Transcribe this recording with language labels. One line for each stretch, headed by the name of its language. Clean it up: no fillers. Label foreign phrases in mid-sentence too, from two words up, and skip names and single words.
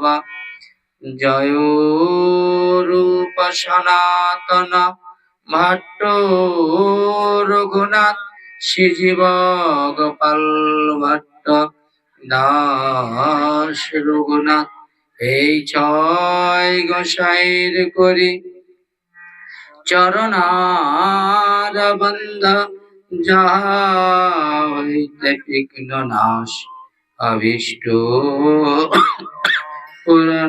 Sanskrit: जय रूप सनातन भट्टो रघुनाथ श्रीजीव गोपाल भट्ट दास रघुनाथ।
Bangla: এই ছয় গোসাইর করি চরণার বন্ধ যাহা হইতে বিঘ্ন নাশ অভীষ্ট পূরণ।